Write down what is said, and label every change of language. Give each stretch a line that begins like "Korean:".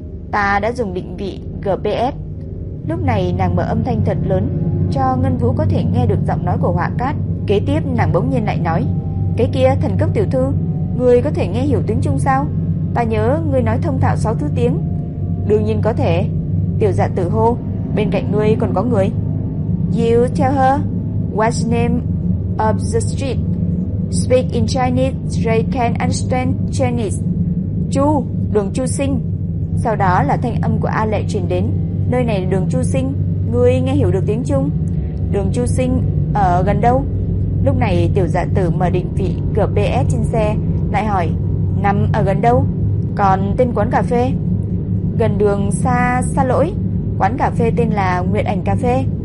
Vietnamese: Ta đã dùng định vị GPS. Lúc này nàng mở âm thanh thật lớn cho Ngân Vũ có thể nghe được giọng nói của Họa Cát. Kế tiếp nàng bỗng nhiên lại nói, cái kia thần cấp tiểu thư, ngươi có thể nghe hiểu tiếng Trung sao? Ta nhớ ngươi nói thông thạo 6 thứ tiếng. Đương nhiên có thể. Tiểu dạ tử hô, bên cạnh ngươi còn có người.
English: You tell her what's name of the street. Speak in Chinese, they can understand Chinese.
Vietnamese: Chu, đường Chu Sinh. Sau đó là thanh âm của A Lệ truyền đến. Nơi này là đường Chu Sinh, ngươi nghe hiểu được tiếng Trung? Đường Chu Sinh ở gần đâu? Lúc này tiểu dạ tử mở định vị GPS trên xe, lại hỏi, nằm ở gần đâu? Còn tên quán cà phê? Gần đường xa lỗi, quán cà phê tên là Nguyệt Ảnh Cà Phê.